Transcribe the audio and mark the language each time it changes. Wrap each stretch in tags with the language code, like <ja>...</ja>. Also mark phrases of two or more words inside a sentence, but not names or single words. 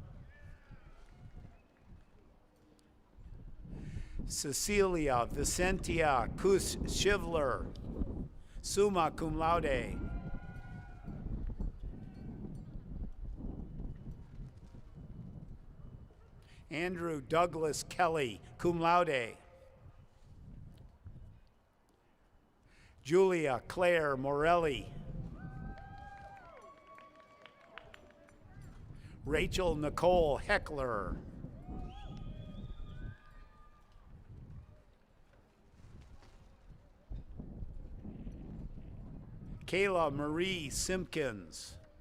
<en>Cecilia Vicentia Kus Shivler,</en> <la>summa cum laude.</la> <en>Andrew Douglas Kelly,</en> <la>cum laude.</la> <en>Julia Claire Morelli. Rachel Nicole Heckler. Kayla Marie Simpkins.</en>